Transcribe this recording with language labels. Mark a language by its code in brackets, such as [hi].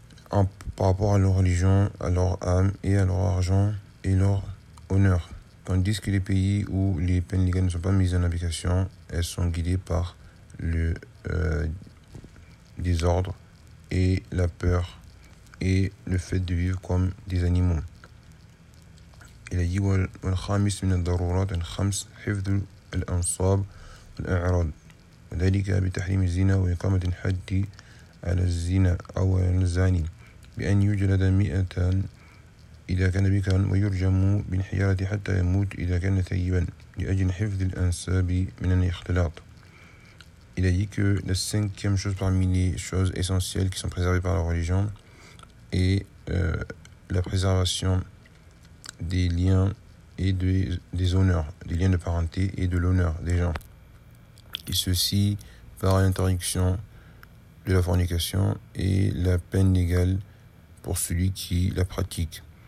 [fr] Par rapport à leur religion, à leur âme et à leur argent et leur honneur. Tandis que les pays où les peines légales ne sont pas mises en application, elles sont guidées par le désordre et la peur et le fait de vivre comme des animaux. Il a dit: [ar] والخامس من الضرورات الخمس حفظ الأنصاب والأعراض وذلك بتحريم الزنا وإقامة الحد على الزنا أو الزاني بأن يجلد 100 إذا كان بكرا ويرجم بالحيارة حتى يموت إذا كان ثيبا لأجل حفظ الأنساب من الاختلاط. [fr] Il a dit que la cinquième chose parmi les choses essentielles qui sont préservées par la religion est la préservation des liens et des honneurs, des liens de parenté et de l'honneur des gens. Et ceci par l'interdiction de la fornication et la peine légale pour celui qui la pratique.